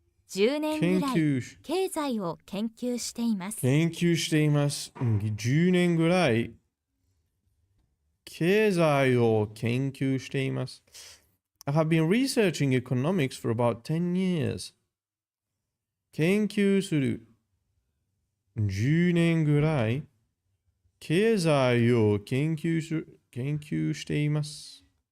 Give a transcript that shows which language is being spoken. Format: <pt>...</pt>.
<ja>10年ぐらい経済を研究しています。 10年ぐらい経済を研究しています。</ja> <en>I have been researching economics for about 10 years.</en> <ja>研究する。 10年ぐらい経済を研究しています。</ja>